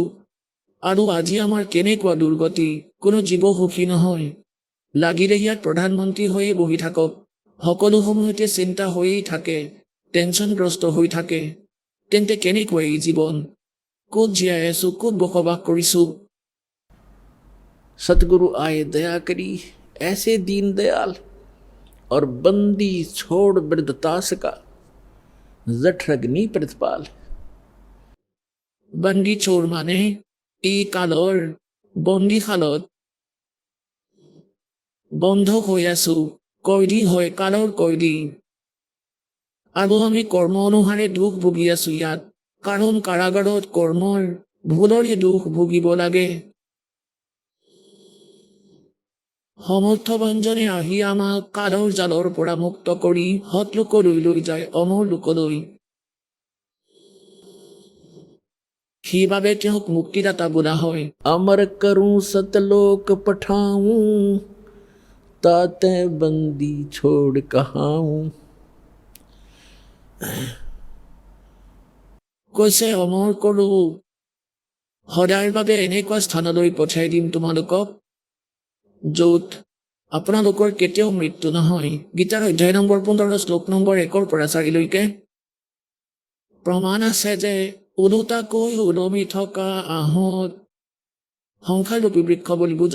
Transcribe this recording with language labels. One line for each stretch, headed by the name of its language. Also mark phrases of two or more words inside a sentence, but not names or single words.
Assamese: আৰু আজি আমাৰ কেনেকুৱা দুৰ্গতি, কোনো জীৱ সুখী নহয়। লাগিলে ইয়াত প্ৰধানমন্ত্ৰী হৈয়ে বহি থাকক, সকলো সময়তে চিন্তা হৈয়েই থাকে, টেনচনগ্ৰস্ত হৈ থাকে, তেন্তে কেনেকুৱা এই জীৱন, ক'ত জীয়াই আছো, ক'ত বসবাস কৰিছো।
Hindi: सतगुरु आए दया करी, ऐसे दीन दयाल, और बंदी छोड़ वृद्धतास का, जठरग्नि प्रतिपाल।
Assamese: বন্দী চোৰ মানে এই কালৰ বন্দীশালত বন্ধ হৈ আছো, কয়দী হয়, কালৰ কয়দী। আৰু আমি কৰ্ম অনুসাৰে দুখ ভুগি আছো ইয়াত, কাৰণ কাৰাগাৰত কৰ্মৰ ভুলৰে দুখ ভুগিব লাগে। সমৰ্থবানজনে আহি আমাক কালৰ জালৰ পৰা মুক্ত কৰি সৎলোকলৈ লৈ যায়, অমৰ লোকলৈ। সেইবাবে তেওঁক মুক্তিদাতা বোলা হয়।
Hindi: अमर करूं सतलोक पठाऊं, ताते बंदी छोड़ कहाँ हूँ।
Assamese: কৈছে অমৰ কৰো সদায়ৰ বাবে এনেকুৱা স্থানলৈ পঠাই দিম তোমালোকক য'ত আপোনালোকৰ কেতিয়াও মৃত্যু নহয়। গীতাৰ অধ্যায় নম্বৰ 15 শ্লোক নম্বৰ 1 পৰা 4 লৈকে প্ৰমাণ আছে যে ওলোটাকৈ ওলমি থকা আহঁত সংসাৰৰূপী বৃক্ষ বুলি বুজা।